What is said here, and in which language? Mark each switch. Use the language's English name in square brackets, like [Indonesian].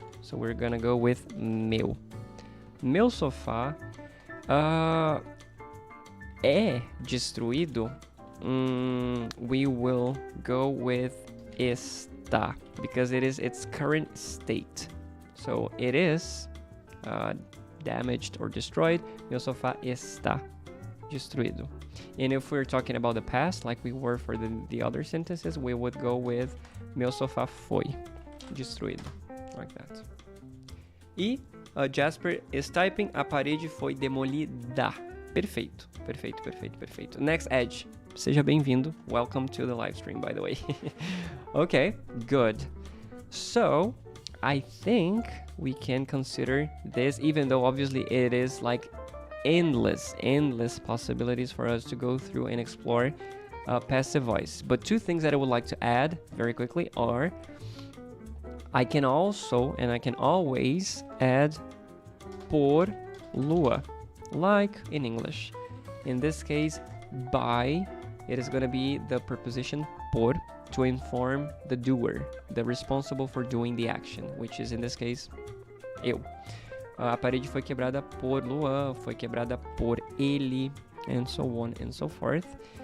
[English] So we're gonna go with meu. [Portuguese] Meu sofá é destruído. [English] We will go with está, because it is its current state. So it is damaged or destroyed. [Portuguese] Meu sofá está destruído. [English] And if we're talking about the past, like we were for the other sentences, we would go with [Portuguese] meu sofá foi destruído, [English] like that. [Portuguese] E Jasper [English] is typing, [Portuguese] a parede foi demolida. Perfeito, perfeito, perfeito, perfeito. Next Edge, seja bem-vindo. [English] Welcome to the live stream, by the way. Okay, good. So, I think we can consider this, even though obviously it is like endless possibilities for us to go through and explore passive voice. But two things that I would like to add very quickly are I can also and I can always add por lua, like in English. In this case, by, it is going to be the preposition por to inform the doer, the responsible for doing the action, which is in this case, eu. [Portuguese] A parede foi quebrada por Luan, foi quebrada por ele, [English] and so on and so forth.